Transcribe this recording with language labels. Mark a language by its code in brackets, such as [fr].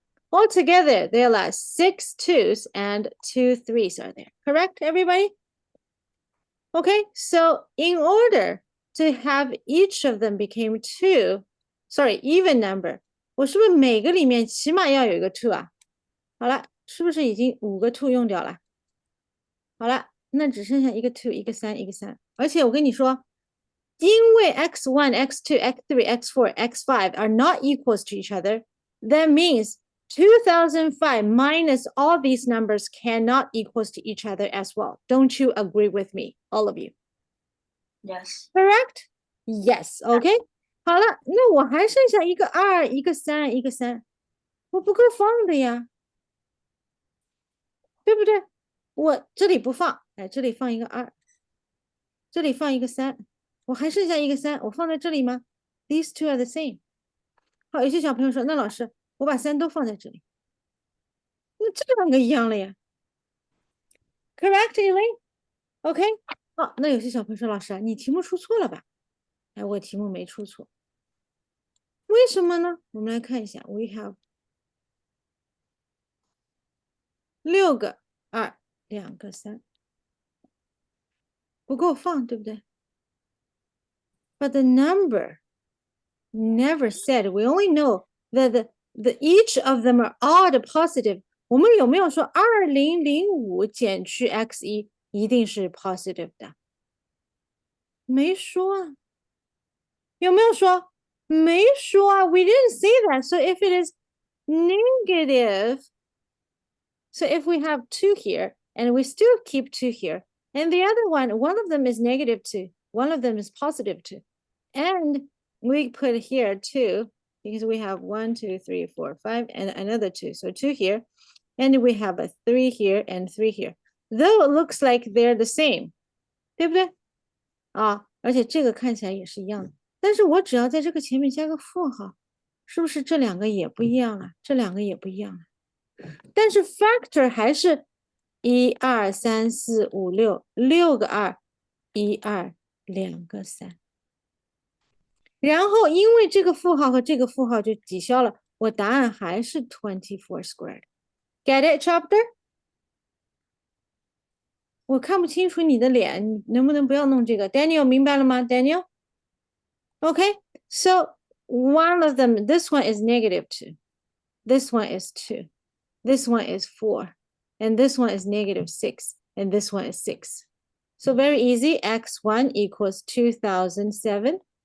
[en] Altogether, there are 6 2s and 2 3s are there. Correct, everybody? Okay, so in order to have each of them became even number, [zh] 我是不是每个里面起码要有一个 [en] two [zh] 啊？好了，是不是已经5个 two 用掉了？好了，那只剩下一个 two， 一个3，一个3。而且我跟你说，因为 [en] x1, x2, x3, x4, x5 are not equals to each other, that means 2005 minus all these numbers cannot equals to each other as well. Don't you agree with me, all of you? Yes. Correct? Yes. Okay. [zh] 好了，那我还剩下一个2，一个3，一个3，我不够放的呀。对不对？我这里不放，哎，这里放一个2，这里放一个3，我还剩下一个3，我放在这里吗？ [en] These two are the same。 [zh] 好，有些小朋友说，那老师，我把3都放在这里，那这两个一样了呀。 [en] Correct, Elaine? OK。 [zh] 好，那有些小朋友说，老师，你题目出错了吧？哎，我题目没出错，为什么呢？我们来看一下 ， [en] We have [zh] 6个2，2个3，不够放，对不对？ [en] But the number never said. We only know that each of them are odd positive. [zh] 我们有没有说2005减去 x1一定是 positive 的？没说啊。有没有说？没说啊。 [en] We didn't say that. So if it is negative, so if we have 2 here and we still keep 2 here, and the other one of them is -2, one of them is +2, and we put here 2 because we have 1, 2, 3, 4, 5, and another 2. So 2 here, and we have a 3 here and 3 here. Though it looks like they're the same, [zh] 对不对？啊，而且这个看起来也是一样的。但是我只要在这个前面加个负号，是不是这两个也不一样了？这两个也不一样了。但是 factor 还是1、2、3、4、5、6，六个2，1、2、2个3。然后因为这个负号和这个负号就抵消了，我答案还是24 squared。 [en] Get it, chapter？ [zh] 我看不清楚你的脸，你能不能不要弄这个 ？Daniel 明白了吗 ？Daniel？ [en] Okay, so one of them, this one is -2. This one is 2. This one is 4. And this one is -6. And this one is 6. So very easy. X1 equals 2007.